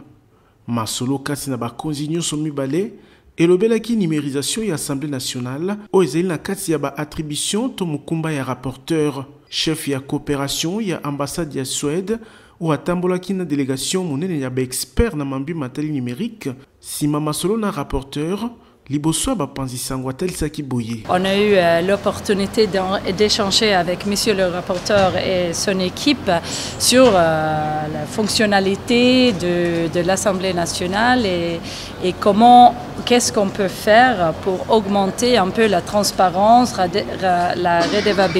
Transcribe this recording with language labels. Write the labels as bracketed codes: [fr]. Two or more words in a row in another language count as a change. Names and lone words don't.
[ln] Masolo kati na bakonzi nyonso mibale elobelaki numérisation ya Assemblée nationale o ezali na kati ya ba attribution to mukumba ya rapporteur. Chef ya coopération ya ambassade ya Suède ou atambolaki na délégation monene ya ba expert na mambi matali numérique sima masolo na rapporteur. [fr] On a eu l'opportunité d'échanger avec Monsieur le rapporteur et son équipe sur la fonctionnalité de l'Assemblée nationale et qu'est-ce qu'on peut faire pour augmenter un peu la transparence, la redevabilité.